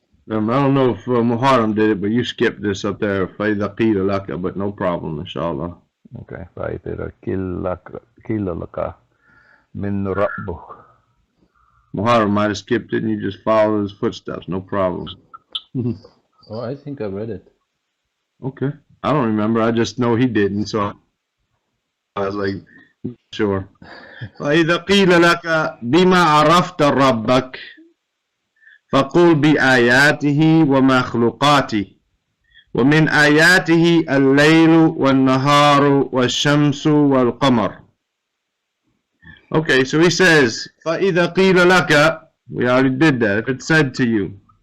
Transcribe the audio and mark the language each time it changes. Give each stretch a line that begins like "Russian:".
English: I don't know if Muharram did it, but you skipped this up there,
Arabic: فَإِذَا قِيلَ لَكَ,
English: but no problem, inshallah.
Arabic: Okay, فإذا قيل لك من ربك.
English: Muharram might have skipped it and you just followed his footsteps, no problem. Oh, I think I read it. Okay. I don't remember, I just know he didn't, so I was like, sure.
Arabic: فَإِذَا قِيلَ لَكَ بِمَا عَرَفْتَ رَبَّكَ فقل بآياته ومخلوقاته ومن آياته الليل والنهار والشمس والقمر.
English: Okay, so he says,
Arabic: فَإِذَا قِيلَ لَكَ,
English: we already did that, if it's said to you.